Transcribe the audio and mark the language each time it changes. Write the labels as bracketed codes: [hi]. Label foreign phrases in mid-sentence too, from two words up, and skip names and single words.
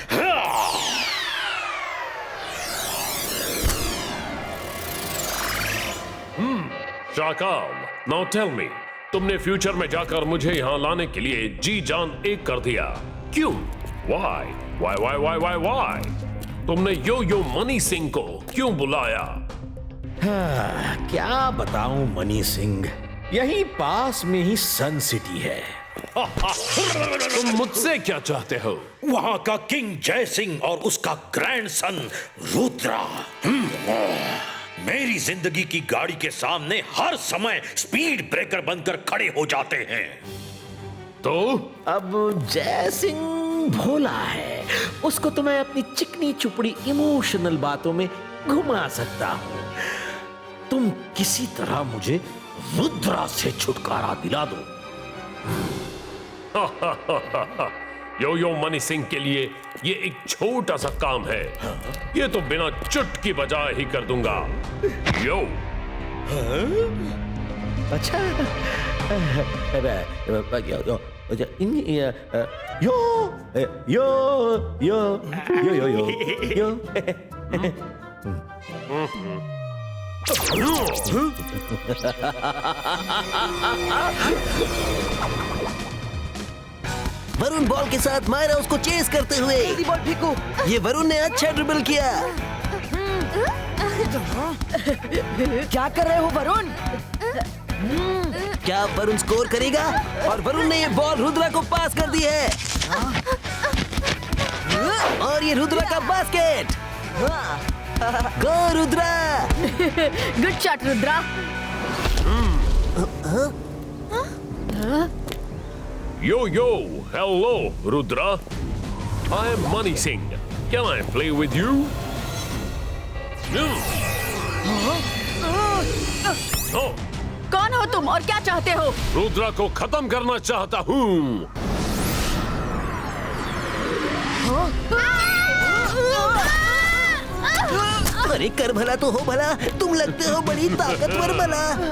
[hi] शाकाल, [en] now tell me, [hi] तुमने फ्यूचर में जाकर मुझे यहाँ लाने के लिए जी जान एक कर दिया, क्यों? [en] Why? Why? Why? Why? Why? Why? [hi] तुमने यो यो मनी सिंह को क्यों बुलाया? क्या बताऊं मनी सिंह, यहीं पास में ही सन सिटी है। तुम मुझसे क्या चाहते हो? वहां का किंग जय सिंह और उसका ग्रैंडसन रुद्रा मेरी जिंदगी की गाड़ी के सामने हर समय [en] speed breaker [hi] बनकर खड़े हो जाते हैं। तो अब जय सिंह भोला है, उसको तो मैं अपनी चिकनी चुपड़ी इमोशनल बातों में घुमा सकता हूं। तुम किसी तरह मुझे रुद्रा से छुटकारा दिला दो। यो यो मनी सिंह के लिए ये एक छोटा सा काम है, ये तो बिना चुटकी बजाए ही कर दूंगा। यो अच्छा, यो यो यो यो यो यो वरुण बॉल के साथ मायरा उसको चेस करते हुए। बॉल फेंको। ये वरुण ने अच्छा ड्रिबल किया। क्या कर रहे हो वरुण? क्या वरुण स्कोर करेगा? और वरुण ने ये बॉल रुद्रा को पास कर दी है। और ये रुद्रा का बास्केट। [en] Go Rudra. good shot Rudra. Yo, yo, hello, Rudra. I am Money Singh. Can I play with you? No. Oh, [hi] कौन हो तुम और क्या चाहते हो? रुद्रा को खत्म करना चाहता हूँ। अरे कर भला तो हो भला, तुम लगते हो बड़ी ताकतवर भला।